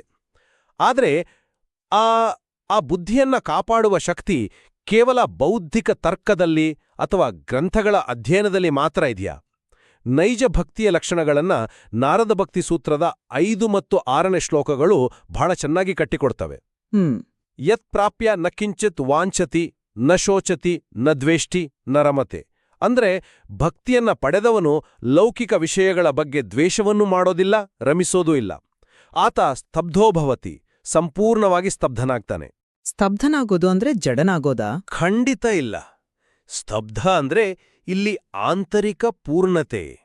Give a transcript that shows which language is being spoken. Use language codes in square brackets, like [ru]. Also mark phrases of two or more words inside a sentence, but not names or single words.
[kn] ಆದರೆ ಆ ಬುದ್ಧಿಯನ್ನ ಕಾಪಾಡುವ ಶಕ್ತಿ ಕೇವಲ ಬೌದ್ಧಿಕ ತರ್ಕದಲ್ಲಿ ಅಥವಾ ಗ್ರಂಥಗಳ ಅಧ್ಯಯನದಲ್ಲಿ ಮಾತ್ರ ಇದೆಯಾ? ನೈಜ ಭಕ್ತಿಯ ಲಕ್ಷಣಗಳನ್ನ ನಾರದ ಭಕ್ತಿ ಸೂತ್ರದ 5 ಮತ್ತು 6ನೇ ಶ್ಲೋಕಗಳು ಬಹಳ ಚೆನ್ನಾಗಿ ಕಟ್ಟಿಕೊಡ್ತವೆ. [sa] ಯತ್ ಪ್ರಾಪ್ಯ ನ ಕಿಂಚಿತ್ ವಾಂಛತಿ ನ ಶೋಚತಿ ನ ದ್ವೇಷ್ಟಿ ನ ರಮತೆ. [kn] ಅಂದ್ರೆ ಭಕ್ತಿಯನ್ನ ಪಡೆದವನು ಲೌಕಿಕ ವಿಷಯಗಳ ಬಗ್ಗೆ ದ್ವೇಷವನ್ನೂ ಮಾಡೋದಿಲ್ಲ, ರಮಿಸೋದೂ ಇಲ್ಲ. ಆತ ಸ್ತಬ್ಧೋಭವತಿ, ಸಂಪೂರ್ಣವಾಗಿ ಸ್ತಬ್ಧನಾಗ್ತಾನೆ. ಸ್ತಬ್ಧನಾಗೋದು ಅಂದ್ರೆ ಜಡನಾಗೋದಾ? ಖಂಡಿತ ಇಲ್ಲ. ಸ್ತಬ್ಧ ಅಂದ್ರೆ ಇಲ್ಲಿ ಆಂತರಿಕ ಪೂರ್ಣತೆ.